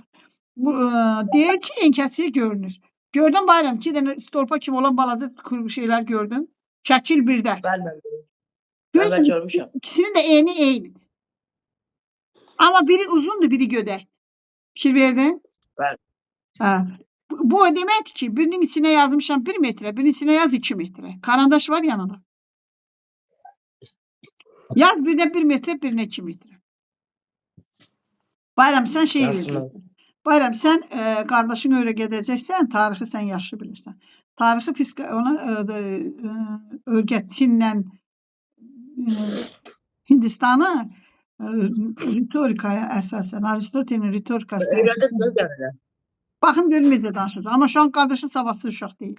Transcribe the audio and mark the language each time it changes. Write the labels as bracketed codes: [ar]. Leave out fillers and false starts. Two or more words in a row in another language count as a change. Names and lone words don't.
[az] Deyir ki, en kəsiyi görünür. Gördün Bayram, 2 dənə stolpa kimi olan balaca şeylər gördün. Şəkil 1-də. Bəli, görmüşəm. İkisinin də eni eynidir. Amma biri uzundur, biri gödəkdir. Fikir verdin? Bəli. [tr] Bu o deməkdir ki, birinin içine yazmışam 1 metre, birinin içine yaz 2 metre. [az] Karandaş var yanında. [tr] Yaz birine 1 metre, birine 2 metre. Bayram sen şey vereceksin. [az] Bayram sen kardeşin öyle gedəcəksən, tarixi sen yaxşı bilirsən. Tarixi ona öyrət. Çinlə Hindistanı ritorikaya əsasən, Aristotelin ritorikasına. Öyrədim gəlirlər. Baxın görməyəcə danışacaq. Amma [tr] şu an [az] qardaşın savadsız uşaq deyil.